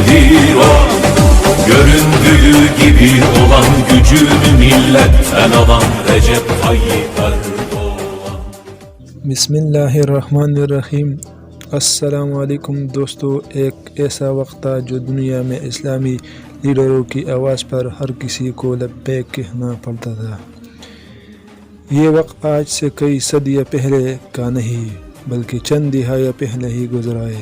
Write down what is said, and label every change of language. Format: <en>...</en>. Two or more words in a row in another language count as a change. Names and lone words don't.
<tr>bir o. Göründüğü gibi olan gücünü milletten alan Recep Tayyip Erdoğan.</tr> <hi>बिस्मिल्लाहिर्रहमानिर्रहीम।</hi> <ar>السلام عليكم</ar> <hi>दोस्तों, एक ऐसा वक्त था जो दुनिया में इस्लामी लीडरों की आवाज़ पर हर किसी को लब्बैक कहना पड़ता था। ये वक्त आज से कई सदियाँ पहले का नहीं बल्कि चंद दिहाइयाँ पहले ही गुजरा है।</hi>